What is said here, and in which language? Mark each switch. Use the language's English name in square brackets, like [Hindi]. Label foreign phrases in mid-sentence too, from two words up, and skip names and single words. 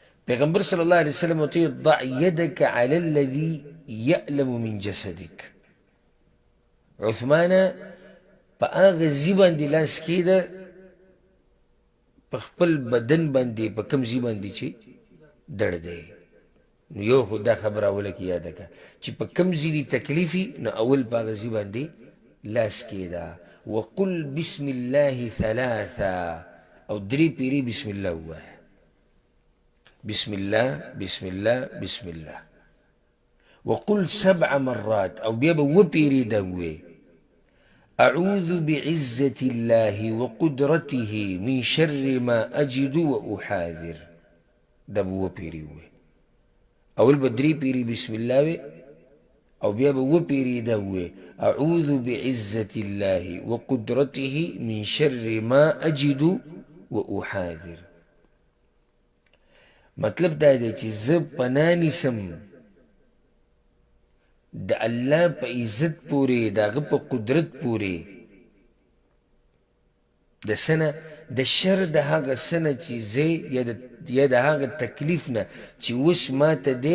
[Arabic] پیغمبر صلی الله علیه وسلم ورته ضع يدك على الذي يألم من جسدك. [Pashto] عثمانه په هغه ځي باندې لاس کېده په خپل بدن باندې په کوم ځي باندې چې درد دی. نو یو خو دا خبره اوله کې یاده کړه چې په کوم ځي دي تکلیف وي نو اول په هغه ځي باندې لاس کېده. [Arabic] وقل بسم الله ثلاثا، [Pashto] او درې پیرې بسم الله ووایه. [Arabic] بسم الله بسم الله بسم الله. وقل 7 مرات، [Pashto] او بیا به اووه پیرې دا ووایې. [Arabic] أعوذ بعزة الله وقدرته من شر ما أجد وأحاذر. [Pashto] دا به اووه پیرې ووایې. اول به درې پیرې [Arabic] بسم الله [Pashto] وې، او بیا به اووه پیرې دا ووایې. [Arabic] أعوذ بعزة الله وقدرته من شر ما أجد وأحاذر. [Pashto] مطلب دا دی چې زه پناه نیسم د الله په عزت پورې، د هغه په قدرت پورې، د څه نه؟ د شر د هغه څه نه چې زه یا د هغه تکلیف نه چې اوس ماته دی.